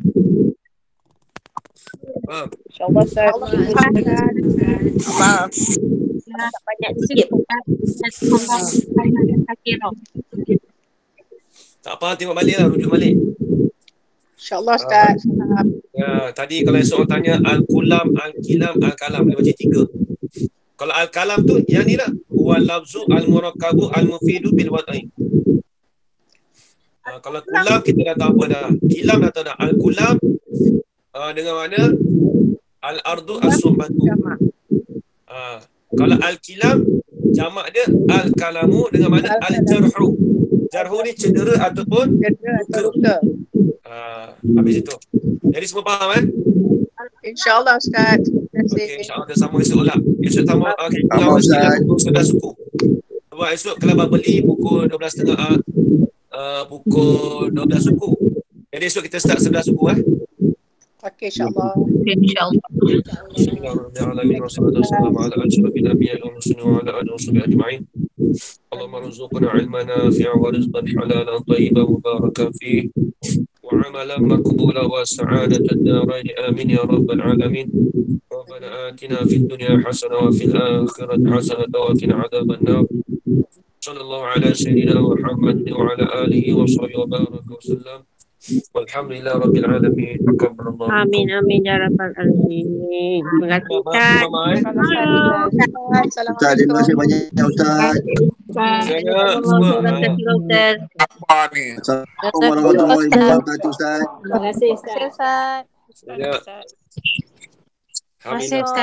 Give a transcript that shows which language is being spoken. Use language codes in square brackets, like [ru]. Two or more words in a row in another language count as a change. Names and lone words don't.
[ms] InsyaAllah Ustaz. Allah. Banyak sikit tak apa, tengok balik lah, rujuk balik. InsyaAllah Ustaz. Tadi kalau esok orang tanya al-kulam, al-kilam, al-kalam, dia macam 3. Kalau al-kalam tu yang ni lah, [ar] واللفظ المركب المفيد بالوضع. [ms] Kalau kulam kita dah tahu apa dah. Kilam dah tahu dah. Al-kulam dengan mana [ar] الأرض الصلبة. [ms] Kalau al-kilam jamak dia al-kalamu dengan mana al-jarhu. Jarhu ni cedera ataupun luka. Habis itu. Jadi semua faham InsyaAllah Ustaz. Okey, insyaAllah kita sama esok lah. Esok sama kita mesti pukul 11 suku. Sebab esok kalau beli pukul 12.30 pukul 12 suku. Jadi esok kita start 11 suku Okey, insyaAllah. InsyaAllah. [ar] بسم الله الرحمن الرحيم. والسلام عليكم ورحمة الله وبركاته. اللهم ارزقنا علما نافعا ورزقا حلالا طيبا مباركا فيه وعملا مقبولا وسعادة الدارين آمين يا رب العالمين. ربنا آتنا في الدنيا حسنة وفي الآخرة حسنة وقنا عذاب النار. صلى الله على سيدنا محمد وعلى آله وصحبه وبارك وسلم والحمد لله رب العالمين. تقبل الله. آمين يا رب العالمين. [ms] Terima kasih Ustaz. Ustaz, terima kasih banyak Ustaz. Apa ni? [ar] السلام عليكم ورحمة الله وبركاته Ustaz. [ms] Terima kasih Ustaz. Ya. Terima kasih Ustaz.